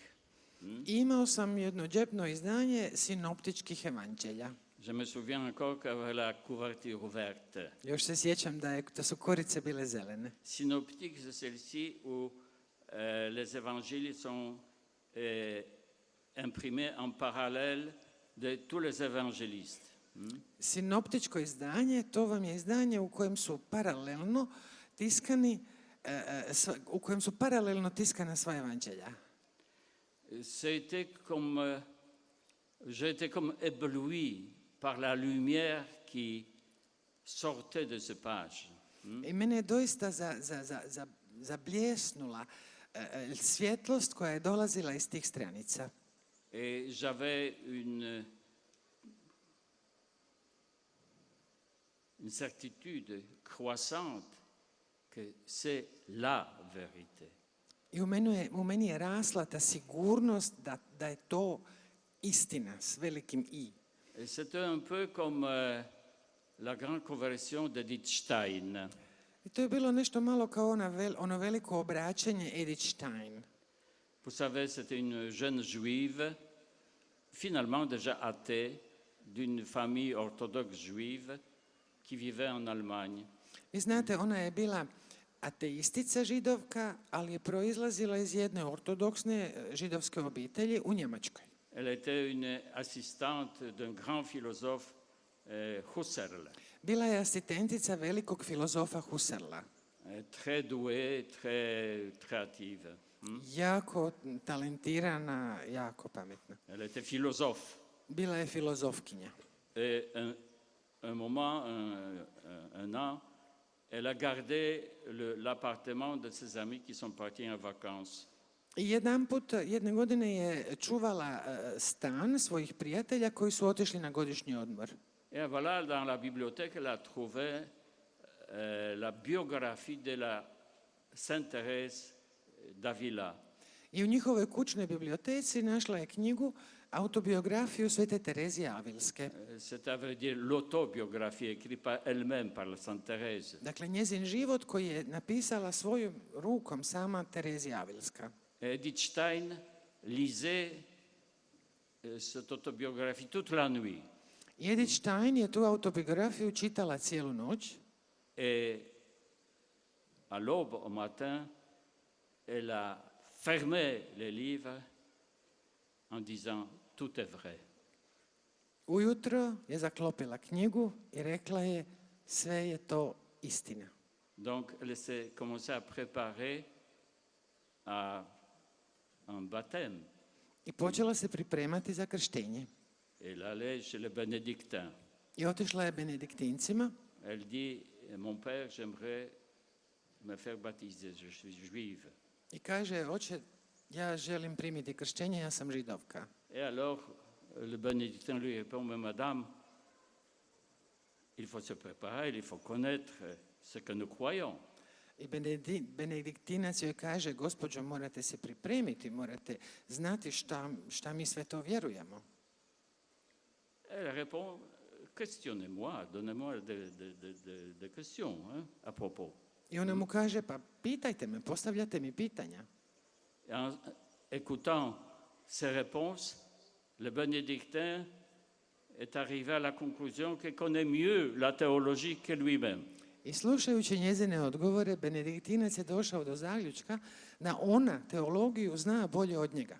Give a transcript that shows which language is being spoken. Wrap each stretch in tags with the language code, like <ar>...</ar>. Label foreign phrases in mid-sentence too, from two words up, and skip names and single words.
<hr>I imao sam jedno džepno izdanje sinoptičkih evanđelja.</hr> <fr>Je me souviens encore qu'avec la couverture ouverte.</fr> <hr>Još se sjećam da su korice bile zelene.</hr> <fr>Synoptique, c'est celle-ci où les évangiles sont imprimés en parallèle de tous les évangélistes.</fr> <hr>Sinoptičko izdanje, to vam je izdanje u kojem su paralelno tiskani, tiskana sva evanđelja.</hr> <fr>J'étais comme ébloui par la lumière qui sortait de ces pages.</fr> <hr>I mene je doista zabljesnula svjetlost koja je dolazila iz tih stranica.</hr> <fr>Et j'avais une certitude croissante que c'est la vérité.</fr> <hr>I u meni je rasla ta sigurnost da je to istina s velikim I.</hr> <fr>Et c'était un peu comme la grande conversion d'Edith Stein.</fr> <hr>I to je bilo nešto malo kao ono veliko obraćanje Edith Stein.</hr> <fr>Vous savez, c'était une jeune juive, finalement déjà athée, d'une famille orthodoxe juive qui vivait en Allemagne.</fr> <hr>Vi znate, ona je bila ateistica židovka, ali je proizlazila iz jedne ortodoksne židovske obitelji u Njemačkoj.</hr> <fr>Elle était une assistante d'un grand philosophe, Husserl.</fr> <hr>Bila je asistentica velikog filozofa Husserla.</hr> <fr>Très douée, très créative.</fr> <hr>Jako talentirana, jako pametna.</hr> <fr>Elle était philosophe.</fr> <hr>Bila je filozofkinja.</hr> <fr>Et un moment, un an, elle a gardé l'appartement de ses amis qui sont partis en vacances.</fr> <hr>I jedne godine je čuvala stan svojih prijatelja koji su otišli na godišnji odmor.</hr> <fr>Et voilà, dans la bibliothèque, elle a trouvé la biographie de la Sainte Thérèse d'Avila.</fr> <hr>I u njihovoj kućnoj biblioteci našla je knjigu autobiografiju Svete Terezije Avilske.</hr> <fr>C'est à vrai dire l'autobiographie écrite par elle-même par la Sainte Thérèse.</fr> <hr>Dakle, njezin život koji je napisala svojom rukom sama Terezija Avilska.</hr> <fr>Edith Stein lisait cette autobiographie toute la nuit.</fr> <hr>Edith Stein je tu autobiografiju čitala cijelu noć.</hr> <fr>Et à l'aube, au matin, elle a fermé les livres en disant tout est vrai.</fr> <hr>Ujutro je zaklopila knjigu i rekla je sve je to istina.</hr> <fr>Donc elle s'est commencée à préparer à un baptême.</fr> <hr>I počela se pripremati za krštenje.</hr> <fr>Elle allait chez les bénédictins.</fr> <hr>I otišla je benediktincima.</hr> <fr>Elle dit, mon père, j'aimerais me faire baptiser, je suis juive.</fr> <hr>I kaže, oče, ja želim primiti krštenje, ja sam židovka.</hr> <fr>Et alors, le bénédictin lui répond, mais madame, il faut se préparer, il faut connaître ce que nous croyons.</fr> <hr>I benediktinac joj kaže, gospođo, morate se pripremiti, morate znati šta mi sve to vjerujemo.</hr> <fr>Elle répond, questionnez-moi, donnez-moi des questions à propos.</fr> <hr>I ona mu kaže, pa pitajte me, postavljate mi pitanja.</hr> <fr>En écoutant ces réponses, le bénédictin est arrivé à la conclusion qu'il connaît mieux la théologie que lui-même.</fr> <hr>I slušajući njezine odgovore, benediktinac je došao do zaključka da ona teologiju zna bolje od njega.</hr>